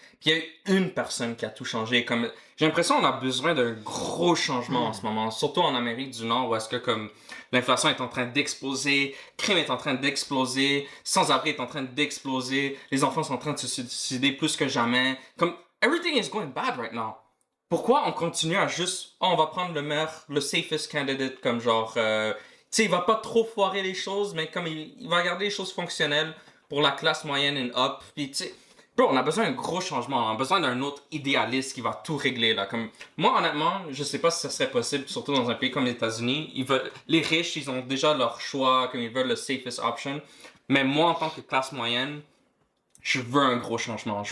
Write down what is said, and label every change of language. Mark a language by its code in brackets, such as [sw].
[fr] Puis il y a eu une personne qui a tout changé. Comme j'ai l'impression qu'on a besoin d'un gros changement en ce moment, surtout en Amérique du Nord, où est-ce que comme l'inflation est en train d'exploser, le crime est en train d'exploser, sans-abri est en train d'exploser, les enfants sont en train de se suicider plus que jamais. [en] Comme everything is going bad right now. [fr] Pourquoi on continue à juste, oh, on va prendre le meilleur, le safest candidate, comme genre, tu sais, il va pas trop foirer les choses, mais comme il va garder les choses fonctionnelles pour la classe moyenne [en] and up, [fr] puis tu sais, bro, on a besoin d'un gros changement, on a besoin d'un autre idéaliste qui va tout régler, là, comme, moi, honnêtement, je sais pas si ça serait possible, surtout dans un pays comme les États-Unis, les riches, ils ont déjà leur choix, comme ils veulent le safest option, mais moi, en tant que classe moyenne, je veux un gros changement.